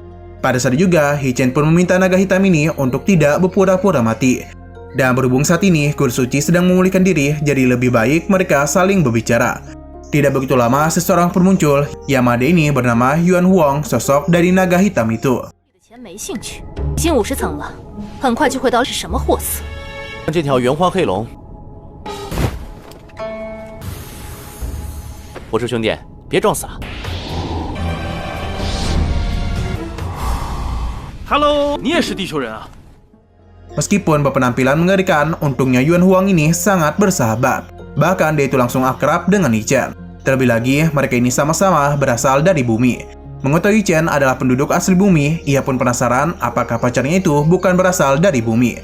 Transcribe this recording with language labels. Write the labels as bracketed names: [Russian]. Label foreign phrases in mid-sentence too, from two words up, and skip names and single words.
[Indonesian] Pada saat juga Ichen pun meminta naga hitam ini untuk tidak berpura-pura mati. Dan berhubung saat ini Kurusuchi sedang memulihkan diri, jadi lebih baik mereka saling berbicara. Tidak begitu lama seseorang pun muncul. Yamada ini bernama Yuan Huang, sosok dari naga hitam itu. [Chinese] 这条圆环黑龙，我说兄弟，别装傻。 Halo， 你也是地球人啊？ [Indonesian] Meskipun berpenampilan mengerikan, untungnya Yuan Huang ini sangat bersahabat. Bahkan dia itu langsung akrab dengan Ichen. Terlebih lagi, mereka ini sama-sama berasal dari bumi. Mengetahui Ichen adalah penduduk asli bumi, ia pun penasaran apakah pacarnya itu bukan berasal dari bumi.